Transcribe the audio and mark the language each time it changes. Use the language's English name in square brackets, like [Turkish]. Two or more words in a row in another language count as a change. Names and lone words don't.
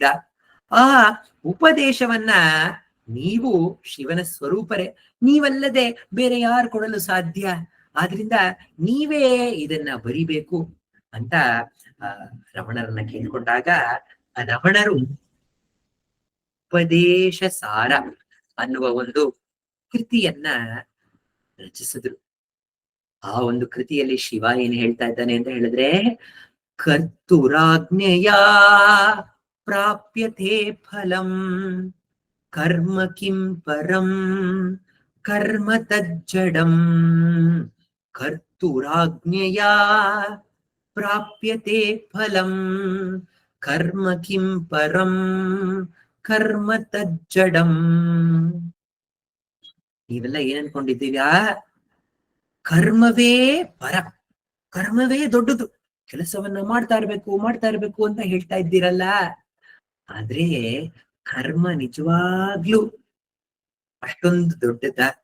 [Kannada] ಆ ಉಪದೇಶವನ್ನ ನೀವು ಶಿವನ ಸ್ವರೂಪರೇ, ನೀವಲ್ಲದೆ ಬೇರೆ ಯಾರು ಕೊಡಲು ಸಾಧ್ಯ, ಆದ್ರಿಂದ ನೀವೇ ಇದನ್ನ ಬರಿಬೇಕು ಅಂತ ರಮಣರನ್ನ ಕೇಳ್ಕೊಂಡಾಗ, ರಮಣರು ಉಪದೇಶ ಸಾರ ಅನ್ನುವ ಒಂದು ಕೃತಿಯನ್ನ ರಚಿಸಿದ್ರು. ಆ ಒಂದು ಕೃತಿಯಲ್ಲಿ ಶಿವ ಏನ್ ಹೇಳ್ತಾ ಇದ್ದಾನೆ ಅಂತ ಹೇಳಿದ್ರೆ, [Sanskrit] ಕರ್ತುರಾಜ್ಞೆಯ ಪ್ರಾಪ್ಯತೆ ಫಲಂ ಕರ್ಮ ಕಿಂ ಪರಂ ಕರ್ಮ ತಜ್ಜಡಂ. ಕರ್ತುರಾಜ್ಞೆಯ ಪ್ರಾಪ್ಯತೆ ಫಲಂ ಕರ್ಮ ಕಿಂ ಪರಂ ಕರ್ಮ ತಜ್ಜಡಂ. [Kannada] ನೀವೆಲ್ಲ ಏನ್ ಅನ್ಕೊಂಡಿದ್ದೀರಾ? ಕರ್ಮವೇ ಪರ, ಕರ್ಮವೇ ದೊಡ್ಡದು, ಕೆಲಸವನ್ನ ಮಾಡ್ತಾ ಇರ್ಬೇಕು ಅಂತ ಹೇಳ್ತಾ ಇದ್ದೀರಲ್ಲ. ಆದ್ರೆ ಕರ್ಮ ನಿಜವಾಗ್ಲೂ ಅಷ್ಟೊಂದು ದೊಡ್ಡದ?